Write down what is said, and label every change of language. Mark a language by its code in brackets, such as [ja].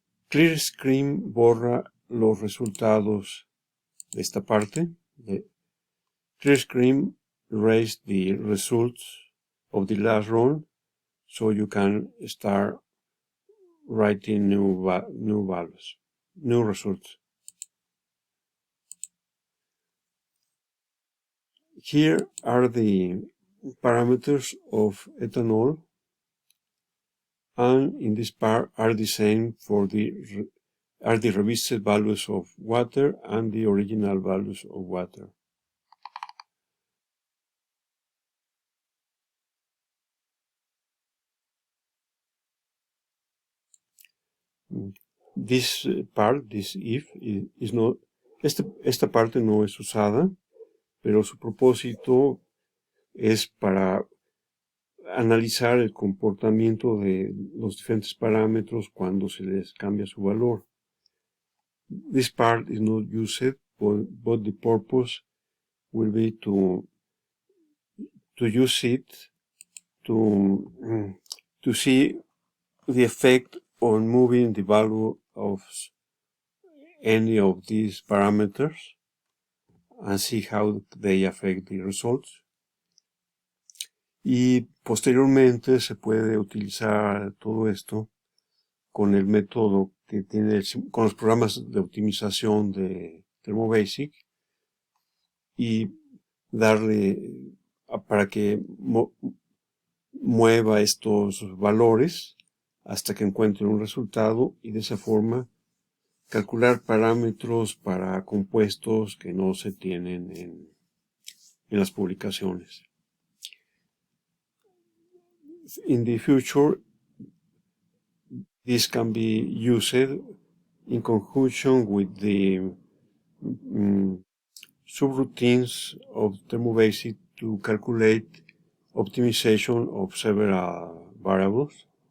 [es] ClearScreen borra los resultados de esta parte. [en] ClearScreen erased the results of the last run, so you can start writing new values, new results. Here are the parameters of ethanol, and in this part are the same for the revised values of water and the original values of water. This part, this if, is not, [es] esta parte no es usada, pero su propósito es para analizar el comportamiento de los diferentes parámetros cuando se les cambia su valor. [en] This part is not used, but the purpose will be to use it to see the effect on moving the value of any of these parameters and see how they affect the results. [es] Y posteriormente se puede utilizar todo esto con el método que tiene, con los programas de optimización de ThermoBasic, y darle para que mueva estos valores hasta que encuentre un resultado y de esa forma calcular parámetros para compuestos que no se tienen en las publicaciones. [en] In the future, this can be used in conjunction with the subroutines of ThermoBasic to calculate optimization of several variables.